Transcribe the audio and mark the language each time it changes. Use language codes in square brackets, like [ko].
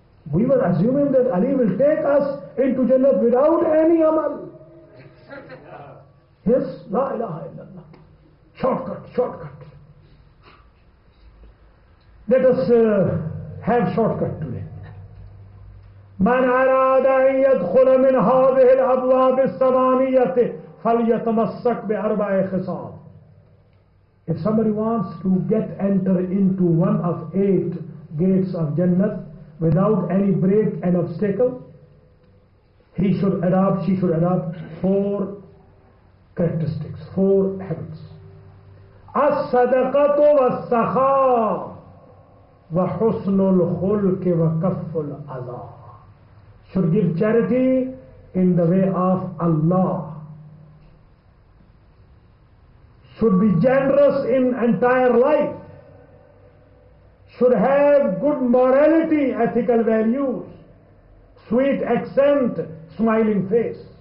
[en] We were assuming that Ali will take us into Jannah without any amal. Yes, [ar] La ilaha illallah. [en] Shortcut. Let us have shortcut today. [ar] من أراد أن يدخل من هذه الأبواب الثمانية فليتمسك بأربع خصال. [en] If somebody wants to enter into one of 8 gates of Jannah without any break and obstacle, she should adopt 4 characteristics, 4 habits. [ar] الصدقة والسخاء وحسن الخلق وكف الأذى. [en] Should give charity in the way of Allah. Should be generous in entire life. Should have good morality, ethical values, sweet accent, smiling face.